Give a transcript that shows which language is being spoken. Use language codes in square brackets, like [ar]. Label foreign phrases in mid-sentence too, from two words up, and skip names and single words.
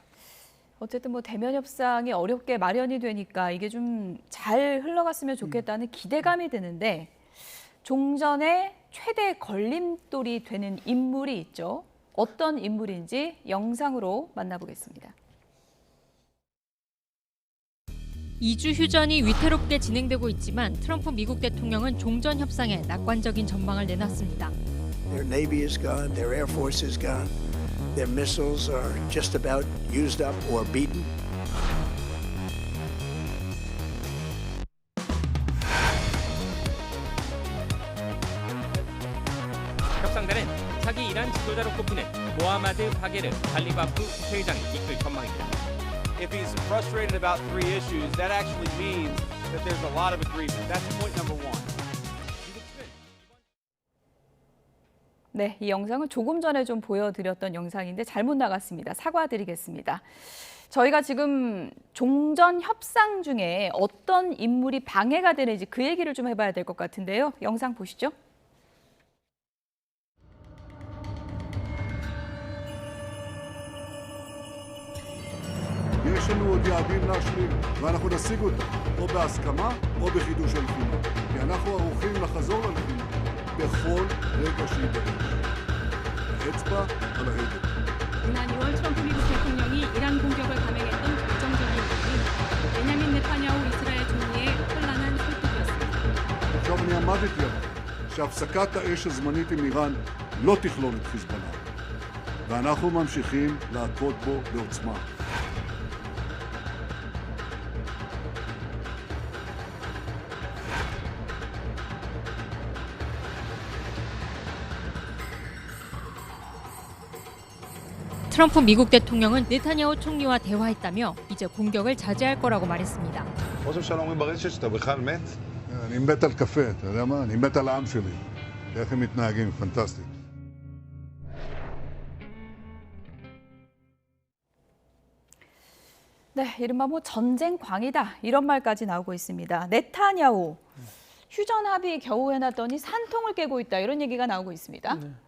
[ko] 어쨌든 뭐 대면 협상이 어렵게 마련이 되니까 이게 좀 잘 흘러갔으면 좋겠다는 기대감이 드는데 종전의 최대 걸림돌이 되는 인물이 있죠. 어떤 인물인지 영상으로 만나보겠습니다. 2주 휴전이 위태롭게 진행되고 있지만 트럼프 미국 대통령은 종전 협상에 낙관적인 전망을 내놨습니다. [en] Their navy is gone, their air force is gone, their missiles are just about used up or beaten. [ko] 협상단은 차기 이란 지도자로 꼽히는 모하마드 바게르 갈리바프 국회의장이 이끌 전망입니다. [en] If he's frustrated about three issues, that actually means that there's a lot of agreement. That's point number one. [ko] 네, 이 영상은 조금 전에 좀 보여드렸던 영상인데 잘못 나갔습니다. 사과드리겠습니다. 저희가 지금 종전 협상 중에 어떤 인물이 방해가 되는지 그 얘기를 좀 해봐야 될 것 같은데요. 영상 보시죠. [he] יש לנו עוד יעדים להשלים, ואנחנו נשיג אותם, או בהסכמה או בחידוש הלחימה. כי אנחנו ערוכים לחזור ללחימה בכל רגע שיידרש. האצבע על ההדק. [ko] 지난 2월 트럼프 미국 대통령이 이란 공격을 감행했던 결정적인 부분이 베냐민 네타냐후 이스라엘 총리의 혼란한 설득이었습니다. [he] עכשיו אני עמדתי עליו שהפסקת האש הזמנית עם איראן לא תכלול את חיזבאללה. ואנחנו ממשיכים להכות בו בעוצמה. [ko] 트럼프 미국 대통령은 네타냐후 총리와 대화했다며 이제 공격을 자제할 거라고 말했습니다. [he] ראש הממשלה אומרים ברשת שאתה בכלל מת? אני מת על קפה, אתה יודע מה? אני מת על העם שלי. איך הם מתנהגים, פנטסטי. [ko] 네, 이른바 전쟁광이다 이런 말까지 나오고 있습니다. 네타냐후 휴전 합의 겨우 해놨더니 산통을 깨고 있다 이런 얘기가 나오고 있습니다.